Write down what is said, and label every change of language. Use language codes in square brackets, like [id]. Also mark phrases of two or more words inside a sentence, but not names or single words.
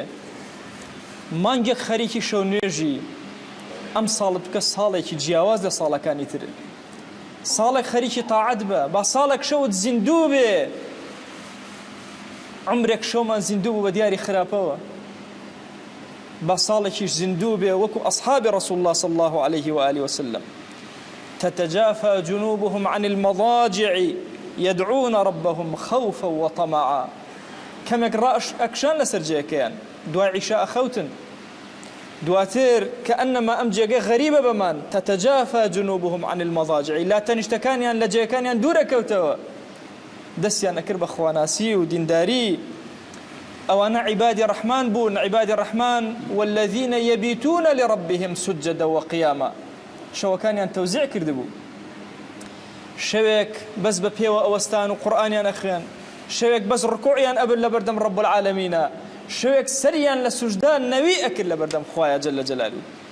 [ckb] مانگێک خەریکی شەو نوێژی ئەم ساڵت بکە ساڵێکی جیاواز لە ساڵەکانی تر، ساڵێک خەریکی تاعەت بە، با ساڵێک شەوت زیندوو بێ. عمرێک شەومان زیندوو بوو بە دیاری خراپەوە، با ساڵێکیش زیندوو بێ وەکو ئەصحابی [ar] ڕەسوڵ الله صلی الله عليه وآله وسلم. تتجافى جنوبهم عن المضاجع يدعون ربهم خوفا وطمعا. [ckb] كمێک ڕائەکشان لەسەر جێیەکەیان، دوای عیشا ئەخەوتن، دواتر كأنما ئەم جێگەی غەریبە بەمان. [ar] تتجافى جنوبهم عن المضاجع، [ckb] لا تەنیشتەکانیان لە جێیەکانیان دوورەکەوتەوە، دەستیان ئەکرد بە خواناسی و دینداری. ئەوانە عیبادی ڕەحمان بوون، عیبادی ڕەحمان [ar] والذین یەبیتون لربهم سجدا وقیاما. [ckb] شەوەکانیان تەوزیع کردبوو، شەوێک بەس بە پێوە ئەوەستان و قورئانیان ئەخوێن، شەوێک بەس ڕکوعیان ئەبن لە بەردەم [ar] رب العالەمینە، [ckb] شەوێک سەریان لە سوژدان نەوی ئەکرد لە بەردەم خوایە [ar] جەل جەلالوه.